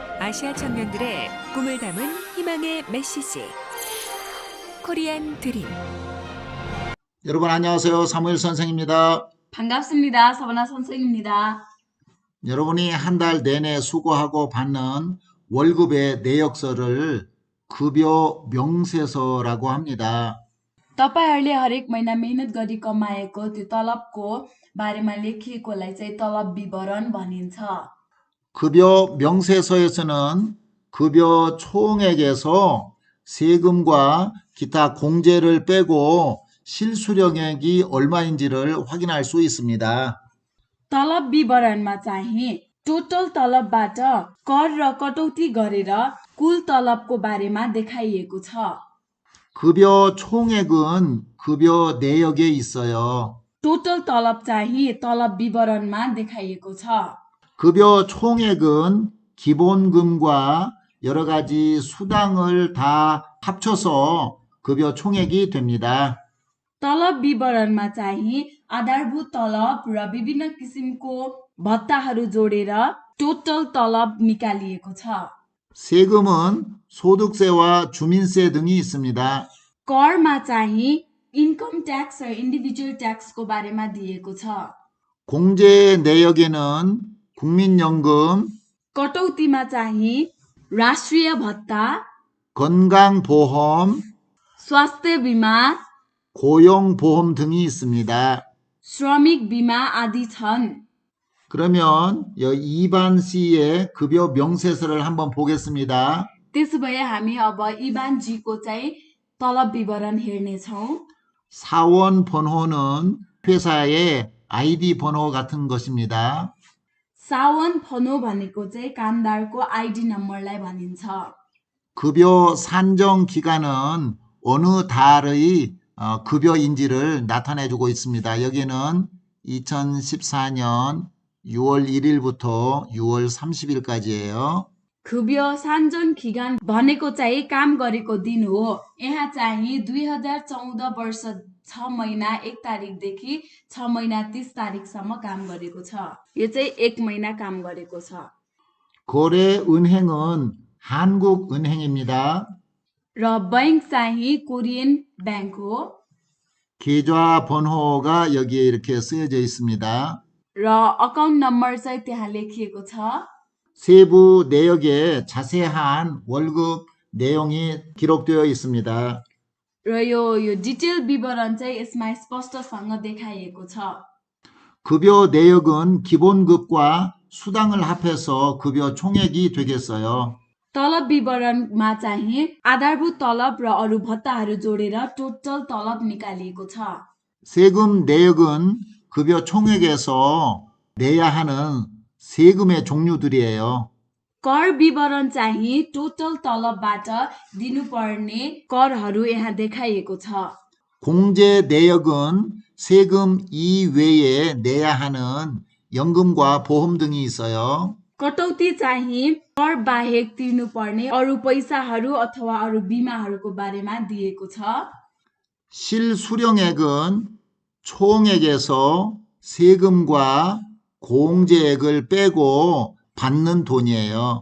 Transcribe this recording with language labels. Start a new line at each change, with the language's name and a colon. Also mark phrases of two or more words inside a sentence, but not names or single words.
Korean: 아시아 청년들의 꿈을 담은 희망의 메시지 코리안 드림. 여러분 안녕하세요. 사무엘 선생입니다. 반갑습니다. 서바나 선생입니다. 여러분이 한 달 내내 수고하고 받는 월급의 내역서를 급여 명세서라고 합니다.
Nepali: तपाईहरूले हरेक महिना मेहनत गरी कमाएको त्यो तलबको बारेमा लेखिएकोलाई चाहिँ तलब विवरण भनिन्छ।
Korean: 급여 명세서에서는 급여 총액에서 세금과 기타 공제를 빼고 실수령액이 얼마인지를 확인할 수 있습니다.
Nepali: तलब विवरणमा चाहिँ टोटल तलबबाट कर र कटौती गरेर कुल तलबको बारेमा देखाइएको छ।
Korean: 급여 총액은 급여 내역에 있어요.
Nepali: टोटल तलब चाहिँ तलब विवरणमा देखाइएको छ।
Korean: 급여 총액은 기본금과 여러 가지 수당을 다 합쳐서 급여 총액이 됩니다.
Nepali: तलब विवरणमा चाहिँ आधारभूत तलब र विभिन्न किसिमको भत्ताहरू जोडेर टोटल तलब निकालिएको छ।
Korean: 세금은 소득세와 주민세 등이 있습니다.
Nepali: करमा चाहिँ
English: income tax
Nepali: र
English: individual taxको
Nepali: बारेमा दिएको छ।
Korean: 공제 내역에는 국민연금,
Nepali: कटौतीमा चाहिँ राष्ट्रिय भत्ता,
Korean: 건강보험,
Nepali: स्वास्थ्य बिमा,
Korean: 고용보험 등이 있습니다.
Nepali: श्रमिक बिमा आदि छन्।
Korean: 그러면 2반 C의 급여 명세서를 한번 보겠습니다.
Nepali: त्यसो भए हामी अब इबानजीको चाहिँ तलब विवरण हेर्नेछौँ।
Korean: 사원 번호는 회사의 아이디 번호 같은 것입니다. 사원 번호
Nepali: भनेको चाहिँ कामदारको आइडी नम्बरलाई भनिन्छ।
Korean: 급여 산정 기간은 어느 달의 급여인지를 나타내주고 있습니다. 여기는 2014년 6월 1일부터 6월 30일까지예요. 급여 산전 기간
Nepali: भनेको चाहिँ काम गरेको दिन हो। यहाँ चाहिँ 2014 वर्ष 6 महिना 1 तारिकदेखि 6 महिना 30 तारिकसम्म काम गरेको छ। यो चाहिँ 1 महिना काम गरेको छ।
Korean: 거래 은행은 한국은행입니다.
Nepali: र बैंक चाहिँ कोरियन बैंक हो।
Korean: 계좌 번호가 여기에 이렇게 쓰여져 있습니다.
Nepali: र
English: account number
Nepali: चाहिँ त्यहाँ लेखिएको छ।
Korean: 세부 내역에 자세한 월급 내용이 기록되어 있습니다.
Nepali: र यो डिटेल विवरण चाहिँ यसमा स्पष्टसँग देखाइएको छ।
Korean: 급여 내역은 기본급과 수당을 합해서 급여 총액이 되겠어요.
Nepali: तलब विवरणमा चाहिँ आधारभूत तलब र अरू भत्ताहरू जोडेर टोटल तलब निकालिएको छ।
Korean: 세금 내역은 급여 총액에서 내야 하는 세금의 종류들이에요.
Nepali: कर विवरण चाहिँ टोटल तलबबाट दिनुपर्ने करहरू यहाँ देखाइएको छ।
Korean: 공제 내역은 세금 이외에 내야 하는 연금과 보험 등이 있어요.
Nepali: कटौती चाहिँ कर बाहेक तिर्नुपर्ने अरू पैसाहरू अथवा अरू बिमाहरूको बारेमा दिएको छ।
Korean: 실수령액은 총액에서 세금과 공제액을 빼고 받는 돈이에요.